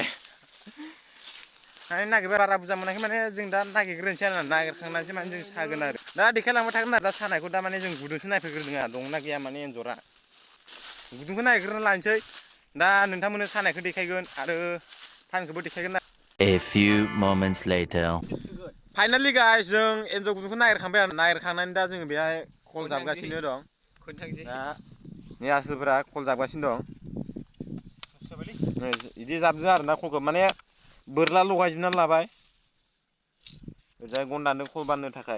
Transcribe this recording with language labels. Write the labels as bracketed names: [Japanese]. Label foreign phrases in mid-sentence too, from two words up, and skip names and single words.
[Bodo] नागिरबाय बारा बुरजा मोनाखै माने जों दा नागिरग्रोनोसै आरो नागिरखांनानैसो माने जों सागोन आरो दा देखायलांबाय थागोन आरो दा सानायखौ दा माने जों गुदुंसो नायफैग्रोदों आरो दंना गैया माने एन्जरा गुदुंखौ नागिरग्रोना लानोसै दा नोंथांमोननो सानायखौ देखायगोन आरो फानखौबो देखायगोन ना [English] A few moments later. finally guys [Bodo] जों एन्जर गुदुंखौ नागिरखांबाय आरो नागिरखांनानै दा जोङो बेहाय खल जाबगासिनो दं दा नै आसोलफोरा खल जाबगासिनो दं बिदि जाबदों आरो ना खलखौ माने बोरला लगायजोबनानै लाबाय ओरैजाय गन्दानो खल बाननो थाखाय